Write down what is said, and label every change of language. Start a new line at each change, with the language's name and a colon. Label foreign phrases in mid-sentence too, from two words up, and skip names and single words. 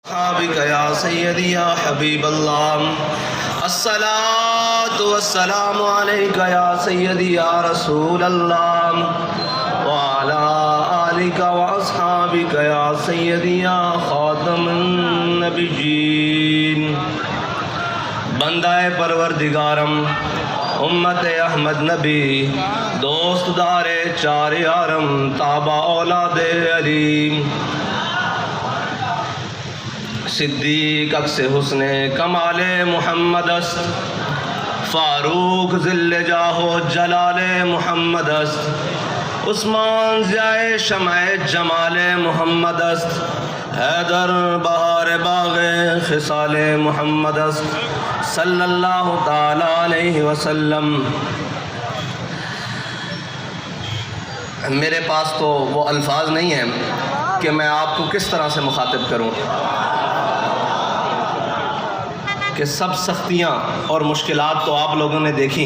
Arabic: بك يا سيدي يا حبيب الله الصلاة والسلام عليك يا سيدي يا رسول الله وعلى آلك وأصحابك يا سيدي يا خاتم النبيين
Persian: بندہ پروردگارم امت احمد نبی دوست دار چار یارم تابع اولاد علی صدیق عکس حسن کمال محمد است فاروق ذل جاہ و جلال محمد است عثمان ضیاء شمع جمال محمد است حیدر بہار باغ خصال محمد است
Arabic: صلی اللہ تعالی علیہ وسلم۔
Urdu: میرے پاس تو وہ الفاظ نہیں ہیں کہ میں آپ کو کس طرح سے مخاطب کروں کہ سب سختیاں اور مشکلات تو آپ لوگوں نے دیکھی۔